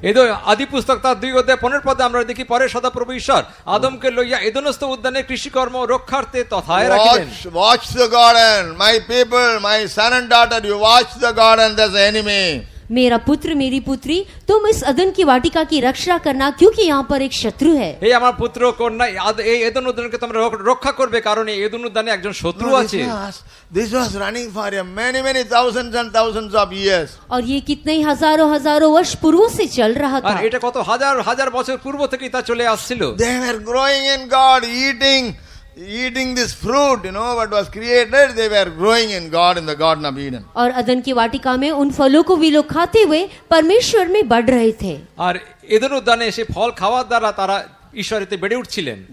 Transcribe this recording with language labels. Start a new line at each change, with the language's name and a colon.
Bangla: এদো আদি পুস্তক তার 2:15 আমরা দেখি, পরে সদাপ্রভু ঈশ্বর আদমকে লইয়া এদনস্থ উদ্যানে কৃষিকর্ম রক্ষার্থে তথায় রাখিলেন।
English: Watch the garden, my people, my son and daughter, you watch the garden, there's the enemy.
Hindi: मेरा पुत्र मेरी पुत्री, तुम इस अदन की वाटिका की रक्षा करना, क्योंकि यहाँ पर एक शत्रु है।
Bangla: এই আমার পুত্র কন্যা, এই এদন উদ্যানকে তোমরা রক্ষা করবে, কারণ এই এদন উদ্যানে একজন শত্রু আছে।
English: This was running for many thousands and thousands of years.
Hindi: और ये कितने ही हजारों वर्ष पूर्व से चल रहा
Bangla: আর
Hindi: था।
Bangla: এটা কত হাজার হাজার বছর পূর্ব থেকেই তা চলে আসছিল।
English: They were growing in God, eating this fruit, what was created, they were growing in God in the Garden of Eden.
Hindi: और अदन की वाटिका में उन फलों को वे लोग खाते हुए परमेश्वर में बढ़ रहे थे।
Bangla: আর এদন উদ্যানে সে ফল খাওয়ার দ্বারা তারা ঈশ্বরেতে বেড়ে উঠছিলেন।